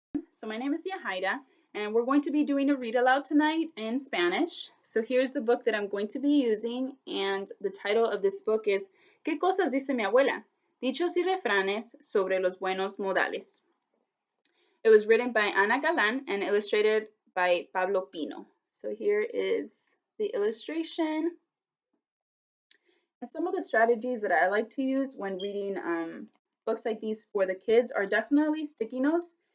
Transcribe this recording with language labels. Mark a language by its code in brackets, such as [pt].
[en] So my name is Yahaira, and we're going to be doing a read aloud tonight in Spanish. So here's the book that I'm going to be using, and the title of this book is [es] ¿Qué cosas dice mi abuela? Dichos y refranes sobre los buenos modales. [en] It was written by Ana Galan and illustrated by Pablo Pino. So here is the illustration. And some of the strategies that I like to use when reading books like these for the kids are definitely sticky notes.